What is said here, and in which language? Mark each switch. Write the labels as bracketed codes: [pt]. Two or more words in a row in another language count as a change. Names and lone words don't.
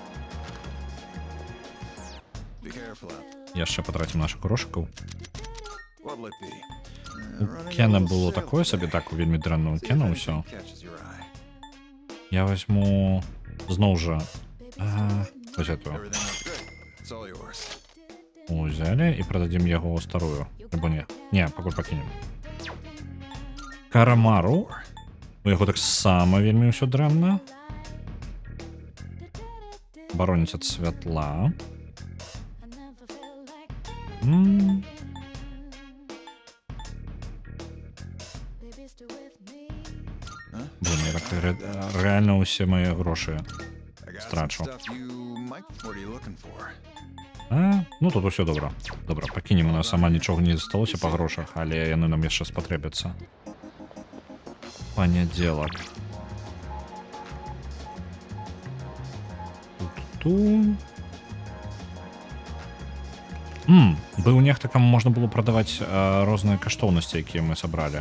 [be] Яшчэ патрацім нашых грошыкаў. У Кена было такое сабе, так, у вельмі дрэнна у Кена ўсё. Я возьму зноў жа [ru] Вот эту. [en] Everything looks good. It's all yours. [ru] Взяли и продадим его старую. Либо не. Не, [be] пакуль пакінем. Карамару. У яго таксама вельмі ўсё дрэнна. Бароніць ад святла. [ru] Блин, [uk] я так реально усе мої гроші [en] I got some [be] страчу. [en] stuff you might. What are you looking for? [be] Ну тут усё добра. Добра, пакінем, у нас амаль нічога не засталося па грошах, але яны нам яшчэ спатрэбяцца. Панядзелак. Ту-ту-ту. Быў нехта, каму можна было прадаваць розныя каштоўнасці, якія мы сабралі.